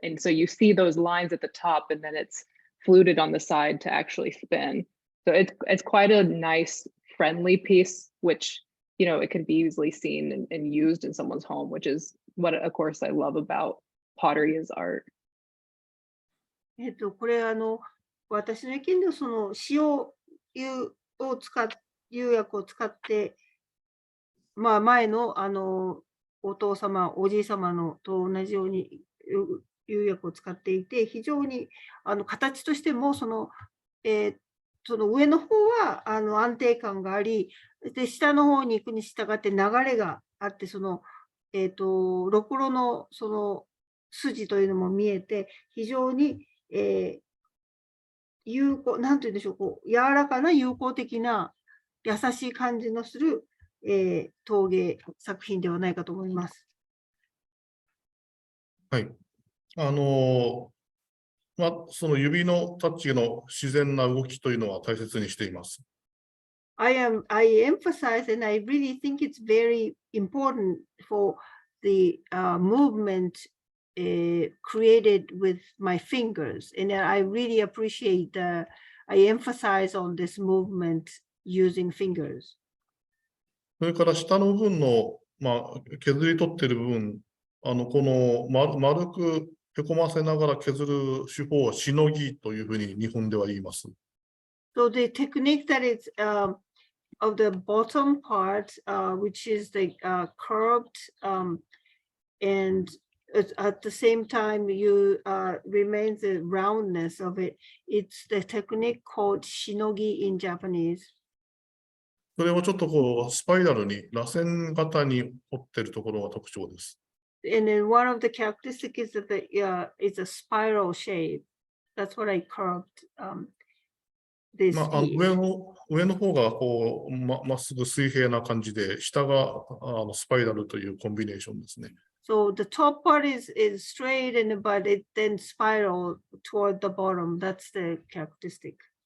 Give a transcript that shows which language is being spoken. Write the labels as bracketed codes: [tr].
[en] And so you see those lines at the top and then it's fluted on the side to actually spin. So it's quite a nice, friendly piece, which, you know, it can be easily seen and used in someone's home, which is what, of course, I love about pottery as art. [ja] これ私の意見ではその塩薬を使って、前のお父様、おじい様のと同じように釉薬を使っていて、非常に形としてもその上の方は安定感があり、で下の方に行くに従って流れがあって、そのろくろのその筋というのも見えて、非常になんて言うんでしょう、柔らかな友好的な優しい感じのする陶芸作品ではないかと思います。はい。その指のタッチの自然な動きというのは大切にしています。 [en] I emphasize and I really think it's very important for the movement created with my fingers, and I really appreciate I emphasize on this movement using fingers. [ja] それから下の部分の、削り取っている部分、この丸くへこませながら削る手法はしのぎというふうに日本では言います。 [en] So the technique that is of the bottom part, which is the curved and at the same time you remains the roundness of it. It's the technique called shinogi in Japanese. [ja] それをちょっとこうスパイラルに螺旋型に彫っているところが特徴です。 [en] and then one of the characteristics is that it's a spiral shape. That's what I carved this まあ、 piece. [ja] 上の方がこう、まっすぐ水平な感じで、下がスパイラルというコンビネーションですね。 [en] So the top part is straight, and but it then spiral toward the bottom. That's the characteristic.